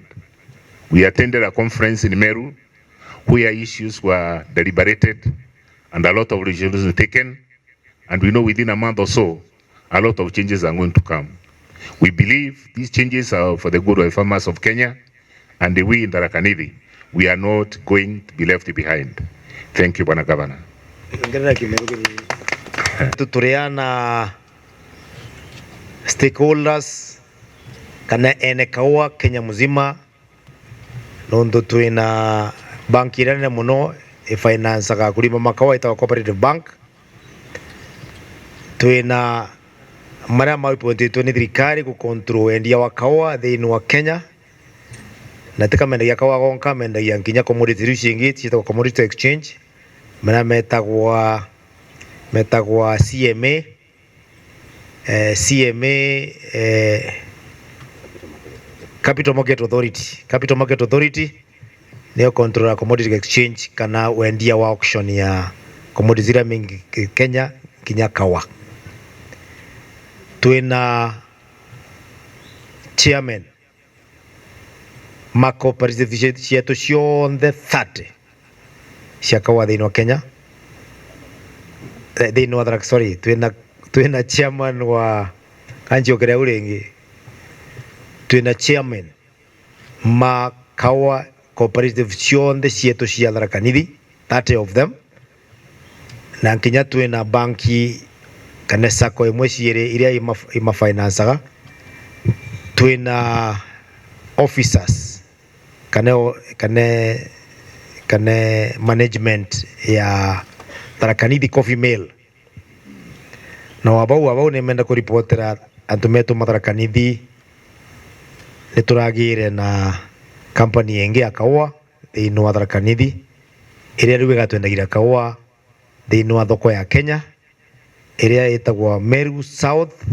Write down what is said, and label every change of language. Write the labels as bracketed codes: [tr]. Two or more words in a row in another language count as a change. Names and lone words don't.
[en] We attended a conference in Meru where issues were deliberated and a lot of resolutions taken, and we know within a month or so a lot of changes are going to come. We believe these changes are for the good of the farmers of Kenya, and we in Tharaka Nithi, we are not going to be left behind. Thank you, Bwana Governor. [mer] Tuturiana stakeholders kana ene kawa Kenya muzima nondo tuina banki irane muno finance ka kulima makawa ita [en] cooperative bank [mer] tuina mara maipote tu ni thirikari ku control endia wa kawa thini wa Kenya na tika menda ya kawa gonka menda ya nginya commodity rishingi chita [en] commodity exchange [mer] mena metagwa CMA Capital Market Authority nio [en] control commodity exchange [mer] kana wendia wa auction ya commodity zira mingi Kenya kinya kawa. Tuina chairman mako cooperative cietu cionthe 30 cia kawa thini wa Kenya thini wa Tharaka, sorry, tuina chairman wa kanjio kire uringi, tuina chairman ma kawa cooperative cionthe cietu cia Tharaka Nithi [en] 30 of them, [mer] na nginya tuina banki kana sako imwe ciire iria ima financeaga, tuina officers kana management ya Tharaka Nithi Coffee Mill na wabau ni menda kuripotera antu metu Tharaka Nithi ni turagire na company ingi ya kawa thini wa Tharaka Nithi iria riu igatwendagira kawa thini wa thoko ya Kenya iria itagwa Meru South